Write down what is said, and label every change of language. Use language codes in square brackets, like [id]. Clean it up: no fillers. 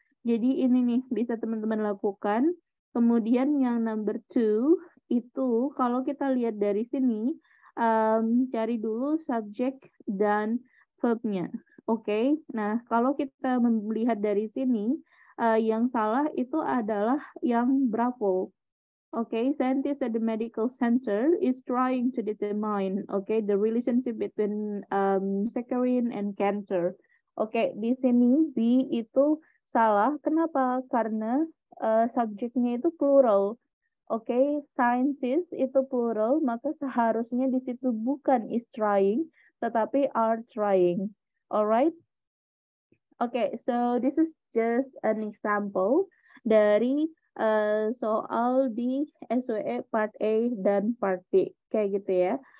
[id] Jadi ini nih bisa teman-teman lakukan. Kemudian yang number 2 itu kalau kita lihat dari sini cari dulu subjek dan verbnya. Oke, nah kalau kita melihat dari sini yang salah itu adalah yang Bravo. [en] Okay, scientists at the medical center is trying to determine, the relationship between saccharine and cancer. [id] Di sini B itu salah. Kenapa? Karena subjeknya itu plural. Scientist itu plural, maka seharusnya di situ bukan [en] is trying, tetapi are trying. Alright? Okay, so this is just an example [id] dari soal di SWE Part A dan Part B. Kayak gitu ya.